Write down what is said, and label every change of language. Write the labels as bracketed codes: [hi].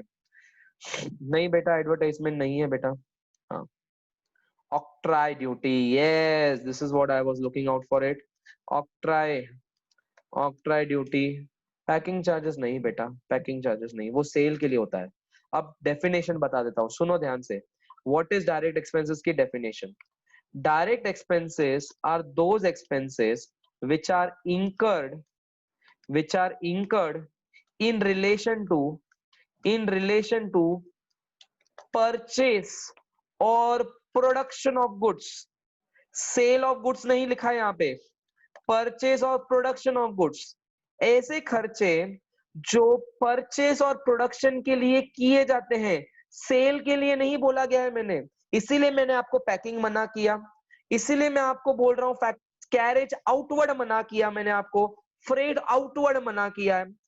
[hi] नहीं बेटा, एडवर्टाइजमेंट नहीं है बेटा। हाँ, octroi duty, [en] Yes this is what I was looking out for it. [hi] Octroi, octroi duty. Packing charges नहीं बेटा, पैकिंग चार्जेस नहीं, वो सेल के लिए होता है। अब डेफिनेशन बता देता हूँ, सुनो ध्यान से। व्हाट इज डायरेक्ट एक्सपेंसेस की definition. [en] Direct expenses are those expenses which are incurred, which are incurred in relation to, in relation to purchase और production of goods. [hi] Cell of goods नहीं लिखा है यहाँ पे, परचेज और प्रोडक्शन ऑफ गुड्स। ऐसे खर्चे जो परचेज और प्रोडक्शन के लिए किए जाते हैं, सेल के लिए नहीं बोला गया है मैंने, इसीलिए मैंने आपको पैकिंग मना किया, इसीलिए मैं आपको बोल रहा हूँ कैरेज आउटवर्ड मना किया मैंने आपको, फ्रेड आउटवर्ड मना किया है।